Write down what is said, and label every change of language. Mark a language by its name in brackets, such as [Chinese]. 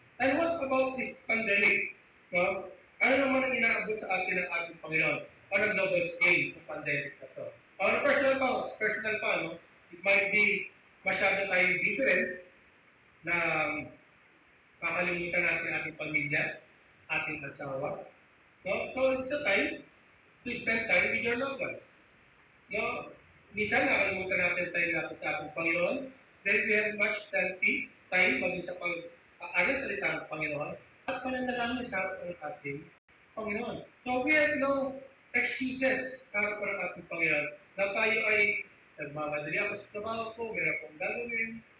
[English] And what about this pandemic? No? [Filipino] Ano naman ang inaabot sa atin ng ating Panginoon? [English] On a global scale, [Filipino] sa pandemic na to. [English] On a personal pa, no? It might be [Filipino] masyado tayong different na kakalimutan natin ating pamilya, ating asawa. No? [English] So, it's a time to spend time with your loved ones. [Filipino] No? Minsan, nakalimutan natin tayo lapit sa ating Panginoon. [English] Then we have much time [Filipino] maging sa pag-aaral salita ng Panginoon at pananalangin sa harap ng ating Panginoon. [English] So, we have no excuses [Filipino] sa harap ng ating Panginoon na tayo ay nagmamadali ako sa trabaho ko, meron akong gagawin.